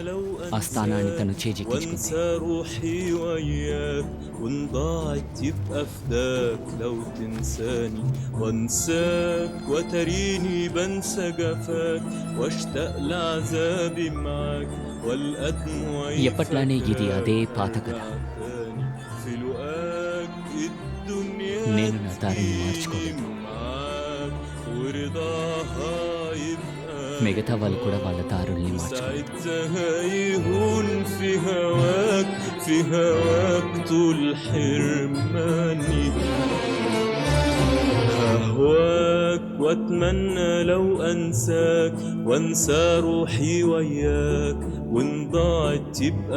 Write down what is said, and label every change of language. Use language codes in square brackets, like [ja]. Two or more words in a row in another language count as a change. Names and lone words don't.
[te] ఆ స్థానాన్ని తను చేజిక్కించుకుంది. ఎప్పట్లానే ఇది అదే పాత కథ. నేను నా దారిని మార్చుకోలేదు. మిగతా వాళ్ళు కూడా వాళ్ళ దారుల్ని మార్చుకోలేదు. [ar] واتمنى لو انساك وانسى روحي وياك وان ضاعت تبقى